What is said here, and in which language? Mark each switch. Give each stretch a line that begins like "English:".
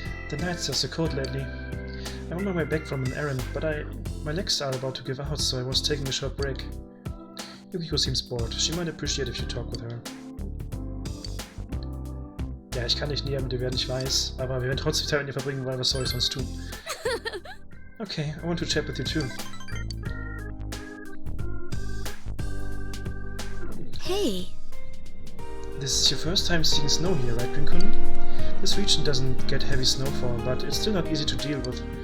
English: The nights are so cold lately. I'm on my way back from an errand, but my legs are about to give out, so I was taking a short break. Yukiko seems bored. She might appreciate if you talk with her.
German: Ja, ich kann nicht näher mit ihr werden, ich weiß, aber wir werden trotzdem Zeit mit ihr verbringen, weil was soll ich sonst tun?
English: Okay, I want to chat with you too. Hey. This is your first time seeing snow here, right, Rinkun? This region doesn't get heavy snowfall, but it's still not easy to deal with.